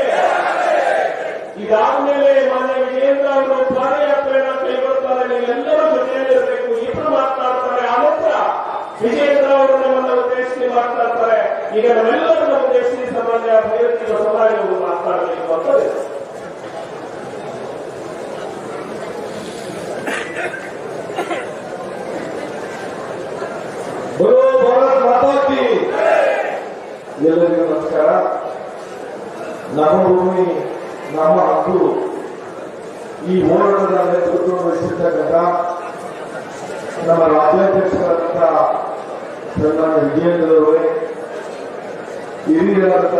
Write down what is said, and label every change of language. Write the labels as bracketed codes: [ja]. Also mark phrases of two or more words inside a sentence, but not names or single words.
[kn] ಇದಾದ್ಮೇಲೆ ಮಾನ್ಯ ವಿಜಯೇಂದ್ರ ಅವರು ಪಾದಯಾತ್ರೆಯನ್ನು ಕೈಗೊಳ್ತಾರೆ. ನೀವೆಲ್ಲರೂ ಜೊತೆಯಲ್ಲಿರಬೇಕು. ಇಬ್ಬರು ಮಾತನಾಡ್ತಾರೆ, ಆ ನಂತರ ವಿಜಯೇಂದ್ರ ಅವರು ನಮ್ಮನ್ನು ಉದ್ದೇಶಿಸಿ ಮಾತನಾಡ್ತಾರೆ. ಈಗ ನಾವೆಲ್ಲರನ್ನ ಉದ್ದೇಶಿಸಿ ಸಾಮಾನ್ಯ ಭೈರತಿ ಬಸವರಾಜ್ ಅವರು ಮಾತನಾಡಬೇಕು ಅಂತ ಇದೆ. [hi] बोलो भारत माता की. [kn] ಎಲ್ಲರಿಗೂ ನಮಸ್ಕಾರ. ನಮ್ಮ ಭೂಮಿ ನಮ್ಮ ಹಕ್ಕು ಈ ಹೋರಾಟದ ನೇತೃತ್ವ ವಹಿಸಿರ್ತಕ್ಕಂಥ ನಮ್ಮ ರಾಜ್ಯಾಧ್ಯಕ್ಷರಾದಂಥ ಸನ್ಮಾನ್ಯ ವಿಜಯೇಂದ್ರ ಅವರೇ, ಹಿರಿಯರಾದಂಥ